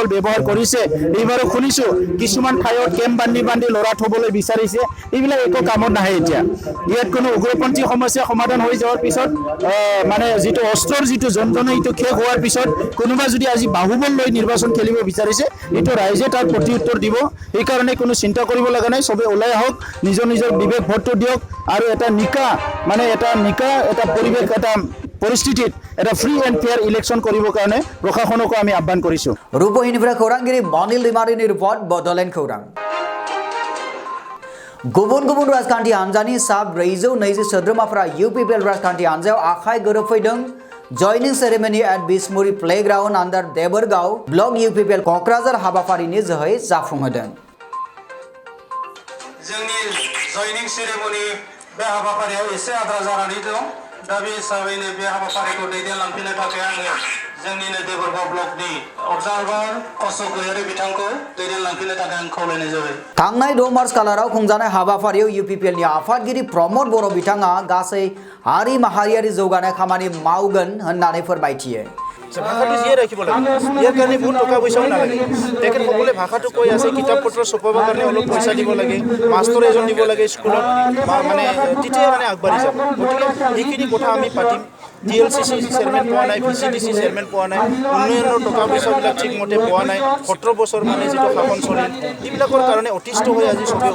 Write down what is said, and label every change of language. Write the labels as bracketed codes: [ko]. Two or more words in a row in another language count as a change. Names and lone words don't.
[as] ব্যৱহাৰ কৰিছে এইবাৰো শুনিছো কিছুমান ঠাইত কেম্প বান্ধি লৰা থবলৈ বিচাৰিছে এইবিলাক একো কামত নাহে এতিয়া ইয়াত কোনো উগ্ৰপন্থী সমস্যা সমাধান হৈ যাওয়াৰ পিছত মানে যেটো অস্ত্ৰৰ যেটো যন্ত্ৰণা ইটো শেষ হোৱাৰ পিছত কোনোবা যদি আজি বাহুবল লৈ নিৰ্বাচন খেলিব বিচাৰিছে এটো ৰাইজে তাৰ প্ৰতি উত্তৰ দিব এই কাৰণে কোনো চিন্তা কৰিব লগা নাই সবে ওলাই আহক নিজৰ বিবেক ভোটটো দিয়ক আৰু এটা পৰিৱেশ এটা পৰিস্থিতিত এটা [en] free and fair election [as] কৰিবৰ কাৰণে প্ৰশাসনক আমি আহ্বান কৰিছো [brx] रूपहीनिफ्रा खौरांगिरि मनिल दिमारिनि रिपर्ट बडलेण्ड खौरां गुबुन राजखान्थि हान्जानि सा 420 सोद्रोमाफोरा UPPL राजखान्थि हान्जायाव आखाइ गोरोबफैदों जयनिं [en] ceremony at Bismuri Playground [brx] आन्डार देबरगाव ब्लक UPPL क'क्राझार हाबाफारिनि जोहै जाफुंहोदों जोंनि जयनिं सेरेमनी बे हाबाफारियाव एसे आद्रा जानानै दं दा बे हिसाबैनो बे हाबाफारिखौ दैदेनलांफिननो थाखाय आङो जोंनिनो देबरगाव ब्लकनि अबजार्भार अशोक गयारि बिथांखौ दैदेनलांफिननो थाखाय आं खावलायनाय जाबाय थांनाय 2 मार्च खालाराव खुंजानाय हाबाफारियाव UPPL नि आफादगिरि प्रमद बर' बिथाङा गासै हारि माहारियारि जौगानाय खामानि मावगोन होननानै फोरमायथियो [as] ভাষাটো জীয়াই ৰাখিব লাগে ইয়াৰ কাৰণে বহুত টকা পইচাও নালাগে তেখেতসকলে ভাষাটো কৈ আছে কিতাপ পত্ৰ ছপাবৰ কাৰণে অলপ পইচা দিব লাগে মাষ্টৰ এজন দিব লাগে স্কুলত মানে তেতিয়াই মানে আগবাঢ়ি যাব গতিকে এইখিনি কথা আমি পাতিম DLCC চেয়াৰমেন পোৱা নাই VCDC চেয়াৰমেন পোৱা নাই উন্নয়নৰ টকা পইচাবিলাক ঠিকমতে পোৱা নাই 17 বছৰ মানে যিটো শাসন চলিল এইবিলাকৰ কাৰণে অতিষ্ঠ হৈ আজি সবে